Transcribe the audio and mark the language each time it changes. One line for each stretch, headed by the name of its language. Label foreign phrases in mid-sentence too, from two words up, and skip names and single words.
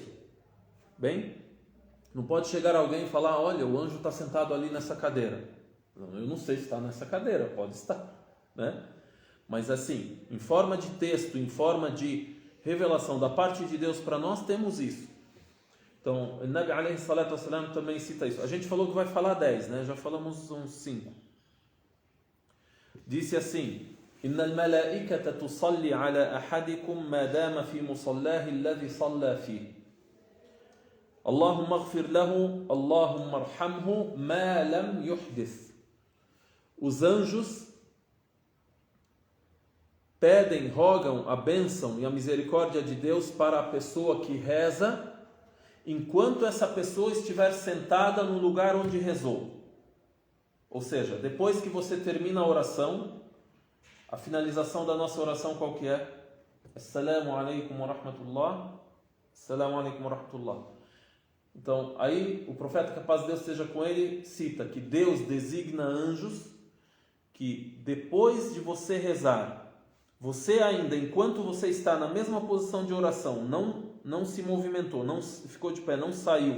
Portuguese: Bem, não pode chegar alguém e falar: olha, o anjo está sentado ali nessa cadeira. Não, eu não sei se está nessa cadeira, pode estar, né? Mas assim, em forma de texto, em forma de revelação da parte de Deus para nós, temos isso. Então, o
Arabic: النبي عليه الصلاة والسلام
Portuguese: também cita isso. A gente falou que vai falar 10, né? Já falamos uns 5. Disse assim:
Arabic: إن الملائكة تصلي على أحدكم ما دام في مصلاه الذي صلى فيه. اللهم اغفر له، اللهم ارحمه ما لم يحدث.
Portuguese: Os anjos pedem, rogam a bênção e a misericórdia de Deus para a pessoa que reza enquanto essa pessoa estiver sentada no lugar onde rezou. Ou seja, depois que você termina a oração, a finalização da nossa oração qual que é?
Arabic: السلام عليكم ورحمة الله. السلام عليكم ورحمة الله.
Portuguese: Então, aí o profeta, que a paz de Deus esteja com ele, cita que Deus designa anjos que depois de você rezar, você ainda, enquanto você está na mesma posição de oração, não se movimentou, não ficou de pé, não saiu.